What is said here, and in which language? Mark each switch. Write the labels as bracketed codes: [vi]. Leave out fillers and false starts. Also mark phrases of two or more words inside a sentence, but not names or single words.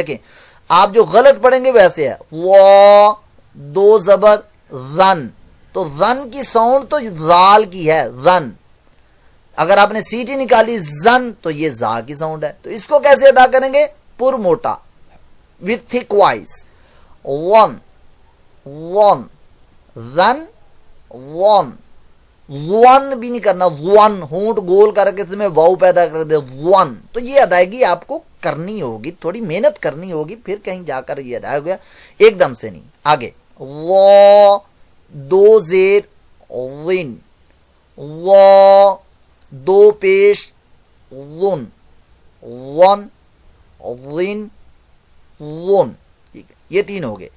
[ur] دیکھیں آپ جو غلط پڑھیں گے ویسے ہے، وا دو زبر زن، تو زن کی ساؤنڈ تو ذال کی ہے، زن۔ اگر آپ نے سی ٹی نکالی زن تو یہ زا کی ساؤنڈ ہے، تو اس کو کیسے ادا کریں گے؟ پر موٹا [en] with thick voice, [ur] ون ون زن ون، ون بھی نہیں کرنا، ون ہونٹ گول کر کے اس میں واؤ پیدا کر دے، ون، تو یہ ادائیگی آپ کو کرنی ہوگی، تھوڑی محنت کرنی ہوگی، پھر کہیں جا کر یہ ادا ہو گیا، ایک دم سے نہیں۔ آگے وا دو زیر ون، وا دو پیش ون، ون ون ون، ٹھیک ہے، یہ 3 ہو گئے۔